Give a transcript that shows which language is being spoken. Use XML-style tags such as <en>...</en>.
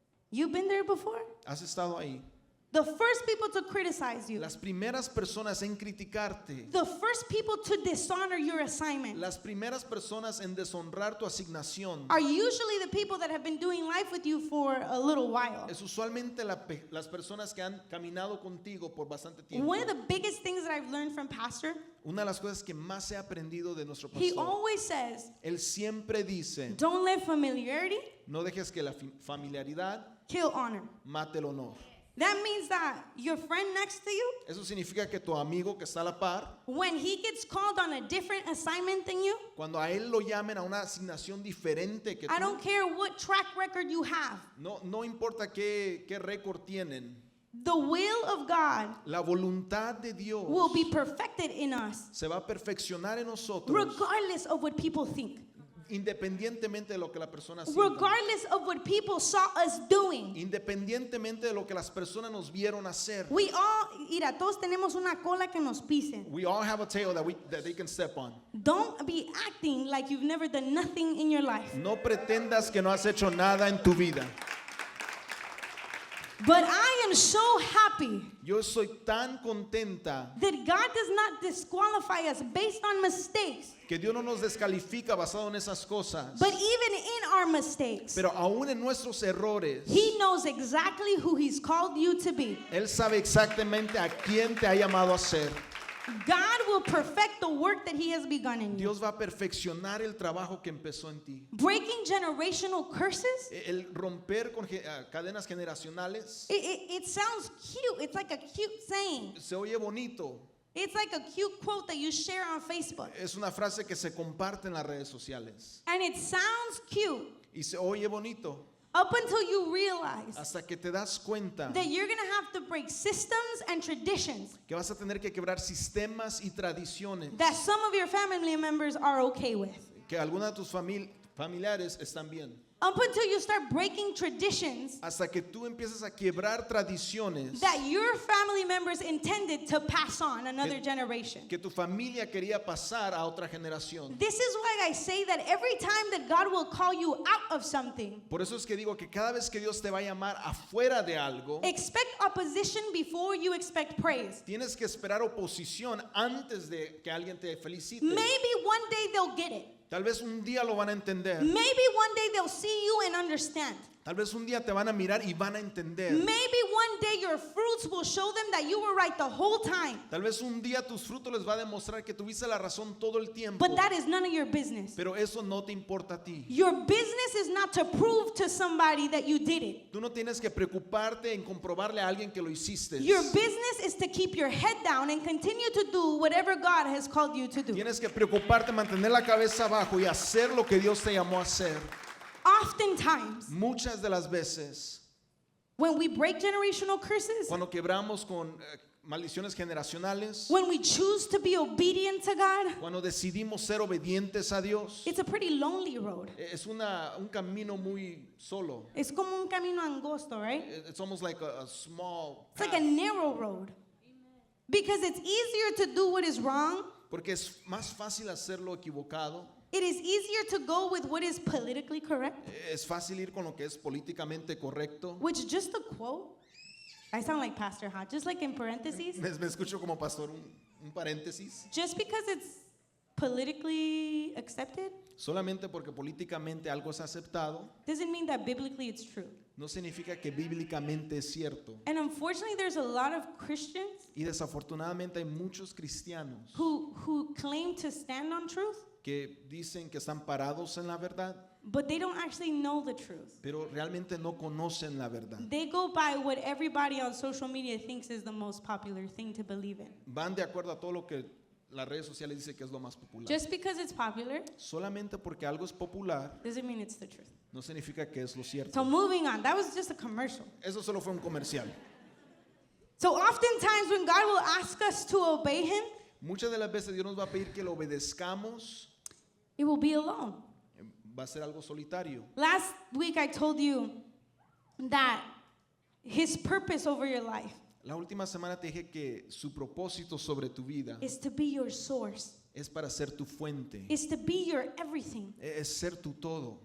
<en>You've been there before?</en> <es>¿Has estado ahí?</es> <en>The first people to criticize you,</en> <es>Las primeras personas en criticarte,</es> <en>the first people to dishonor your assignment</en> <es>las primeras personas en deshonrar tu asignación,</es> <en>are usually the people that have been doing life with you for a little while.</en> <es>es usualmente las personas que han caminado contigo por bastante tiempo.</es> <en>One of the biggest things that I've learned from Pastor,</en> <es>Una de las cosas que más he aprendido de nuestro</es> <en>he</en> <es>pastor,</es> <en>always says,</en> <es>él siempre dice,</es> <en>don't let familiarity</en> <es>no dejes que la familiaridad</es> <en>kill honor.</en> <es>mate el honor.</es> <en>That means that your friend next to you,</en> <es>Eso significa que tu amigo que está a la par,</es> <en>when he gets called on a different assignment than you,</en> <es>cuando a él lo llamen a una asignación diferente que</es> <en>I</en> <es>tú,</es> <en>don't care what track record you have,</en> <es>no importa qué récord tienen,</es> <en>the will of God</en> <es>la voluntad de Dios</es> <en>will be perfected in us,</en> <es>se va a perfeccionar en nosotros,</es> <en>regardless of what people think,</en> <es>independientemente de lo que la persona sienta,</es> <en>regardless of what people saw us doing.</en> <es>independientemente de lo que las personas nos vieron hacer.</es> <en>We all,</en> <es>mira, todos tenemos una cola que nos pisen.</es> <en>We all have a tail that they can step on. Don't be acting like you've never done nothing in your life.</en> <es>No pretendas que no has hecho nada en tu vida.</es> <en>But I am so happy</en> <es>Yo soy tan contenta</es> <en>that God does not disqualify us based on mistakes,</en> <es>que Dios no nos descalifica basado en esas cosas.</es> <en>but even in our mistakes,</en> <es>Pero aún en nuestros errores,</es> <en>He knows exactly who He's called you to be.</en> <es>Él sabe exactamente a quién te ha llamado a ser.</es> <en>God will perfect the work that He has begun in you.</en> <es>Dios va a perfeccionar el trabajo que empezó en ti.</es> <en>Breaking generational curses,</en> <es>El romper con cadenas generacionales</es> <en>it sounds cute. It's like a cute saying.</en> <es>se oye bonito.</es> <en>It's like a cute quote that you share on Facebook.</en> <es>Es una frase que se comparte en las redes sociales.</es> <en>And it sounds cute</en> <es>Y se oye bonito</es> <en>up until you realize</en> <es>hasta que te das cuenta</es> <en>that you're going to have to break systems and traditions</en> <es>que vas a tener que quebrar sistemas y tradiciones</es> <en>that some of your family members are okay with.</en> <es>que algunas de tus familiares están bien.</es> <en>Up until you start breaking traditions</en> <es>hasta que tú empiezas a quebrar tradiciones</es> <en>that your family members intended to pass on another generation.</en> <es>que tu familia quería pasar a otra generación.</es> <en>This is why I say that every time that God will call you out of something,</en> <es>Por eso es que digo que cada vez que Dios te va a llamar afuera de algo,</es> <en>expect opposition before you expect praise.</en> <es>tienes que esperar oposición antes de que alguien te felicite.</es> <en>Maybe one day they'll get it.</en> <es>Tal vez un día lo van a entender.</es> <en>Maybe one day they'll see you and understand.</en> <es>Tal vez un día te van a mirar y van a entender.</es> <en>Maybe one day your fruits will show them that you were right the whole time.</en> <es>Tal vez un día tus frutos les va a demostrar que tuviste la razón todo el tiempo.</es> <en>But that is none of your business.</en> <es>Pero eso no te importa a ti.</es> <en>Your business is not to prove to somebody that you did it.</en> <es>Tú no tienes que preocuparte en comprobarle a alguien que lo hiciste.</es> <en>Your business is to keep your head down and continue to do whatever God has called you to do.</en> <es>Tienes que preocuparte, mantener la cabeza abajo y hacer lo que Dios te llamó a hacer.</es> <en>Oftentimes,</en> <es>Muchas de las veces,</es> <en>when we break generational curses,</en> <es>cuando quebramos con maldiciones generacionales,</es> <en>when we choose to be obedient to God,</en> <es>cuando decidimos ser obedientes a Dios,</es> <en>it's a pretty lonely road.</en> <es>es un camino muy solo. Es como un camino angosto,</es> <en>right? It's almost like a small It's like path. a narrow road. Because it's easier to do what is wrong.</en> <es>Porque es más fácil hacer lo equivocado.</es> <en>It is easier to go with what is politically correct.</en> <es>Es fácil ir con lo que es políticamente correcto.</es> <en>Which, just a quote, I sound like Pastor Hot, just like in parentheses.</en> <es>Me escucho como pastor un paréntesis.</es> <en>Just because it's politically accepted</en> <es>Solamente porque políticamente algo es aceptado,</es> <en>doesn't mean that biblically it's true.</en> <es>no significa que bíblicamente es cierto.</es> <en>And unfortunately, there's a lot of Christians</en> <es>Y desafortunadamente hay muchos cristianos</es> <en>who claim to stand on truth,</en> <es>que dicen que están parados en la verdad,</es> <en>but they don't actually know the truth.</en> <es>pero realmente no conocen la verdad.</es> <en>They go by what everybody on social media thinks is the most popular thing to believe in.</en> <es>Van de acuerdo a todo lo que las redes sociales dicen que es lo más popular.</es> <en>Just because it's popular</en> <es>Solamente porque algo es popular</es> <en>doesn't mean it's the truth.</en> <es>no significa que es lo cierto.</es> <en>So moving on, that was just a commercial.</en> <es>Eso solo fue un comercial.</es> <en>So oftentimes when God will ask us to obey Him,</en> <es>Muchas de las veces Dios nos va a pedir que lo obedezcamos,</es> <en>it will be alone.</en> <es>va a ser algo solitario.</es> <en>Last week I told you that His purpose over your life</en> <es>La última semana te dije que su propósito sobre tu vida</es> <en>is to be your source,</en> <es>es para ser tu fuente,</es> <en>is to be your everything.</en> <es>es ser tu todo.</es>